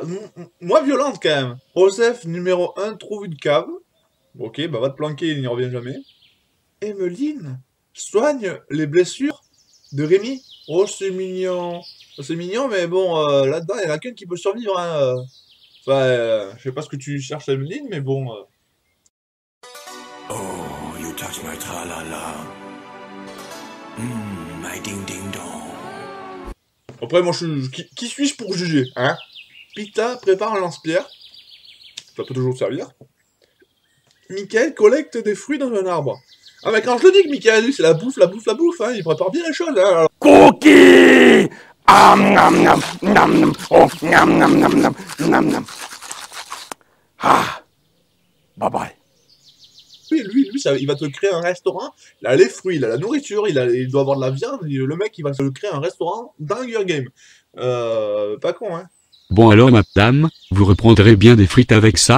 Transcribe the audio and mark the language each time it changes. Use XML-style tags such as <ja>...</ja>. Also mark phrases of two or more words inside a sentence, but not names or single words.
<fr>moins violente, quand même. Joseph, numéro 1, trouve une cave. Ok, bah va te planquer, il n'y revient jamais. Emeline soigne les blessures de Rémi. Oh, c'est mignon. C'est mignon, mais bon, là-dedans, il n'y en a qu'une qui peut survivre, hein. Enfin, je sais pas ce que tu cherches, Emeline, mais bon...</fr> <en>Oh, you touch my tra-la-la. My ding-ding-dong.</en> <fr>Après, moi, qui suis-je pour juger, hein? Pita prépare un lance-pierre. Ça peut toujours servir. Michael collecte des fruits dans un arbre. Ah, mais quand je te dis que Michael, lui, c'est la bouffe, hein, il prépare bien les choses, hein. Alors... Cookie. Nam nam nam. Oh, nam nam nam nam nam. Ah.</fr> <en>Bye bye.</en> <fr>Lui, ça, il va te créer un restaurant. Il a les fruits, il a la nourriture, il doit avoir de la viande. Le mec, il va se créer un restaurant dans Hunger Game. Pas con, hein. Bon alors, madame, vous reprendrez bien des frites avec ça?</fr>